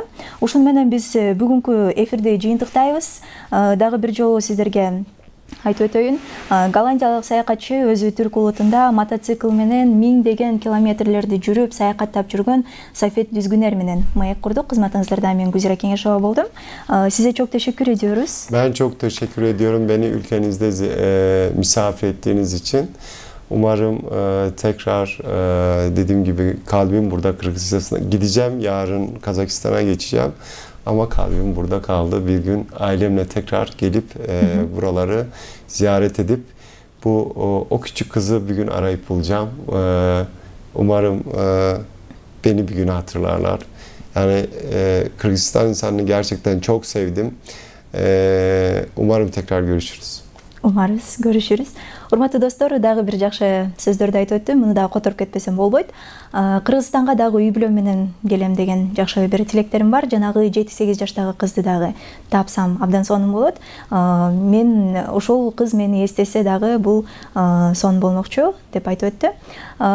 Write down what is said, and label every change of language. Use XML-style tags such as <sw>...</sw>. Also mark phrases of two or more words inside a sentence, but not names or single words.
<ky>Ушун менен биз бүгүнкү эфирди жыйынтыктайбыз. Дагы бир жолу сиздерге айтып өтөйүн. Голландиялык саякатчы өзү түрк улутунда мотоцикл менен миңдеген километрлерди жүрүп саякаттап жүргөн Сафет Дүзгүнер менен маек курдук. Кызматыңыздарда мен Гүзира Кеңешова болдум.</ky> <tr>Size çok teşekkür ediyoruz. Ben çok teşekkür ediyorum beni ülkenizde misafir ettiğiniz için. Umarım tekrar dediğim gibi kalbim burada Kırgızistan'a gideceğim. Yarın Kazakistan'a geçeceğim. Ama kalbim burada kaldı. Bir gün ailemle tekrar gelip buraları ziyaret edip o küçük kızı bir gün arayıp bulacağım. Umarım beni bir gün hatırlarlar. Yani Kırgızistan insanını gerçekten çok sevdim. Umarım tekrar görüşürüz. Umarız, görüşürüz.</tr> <ky>Урматтуу достор, дагы бир жакшы сөздөрдү айтып өттүм. Муну дагы которуп кетпесем болбойт. Кыргызстанга дагы үй бүлөм менен келем деген жакшы бир тилектерим бар. Жанагы 7-8 жаштагы кызды дагы тапсам абдан сонун болот. Мен ошол кыз мени эстесе дагы бул сонун болмокчу деп айтып өттү.</ky>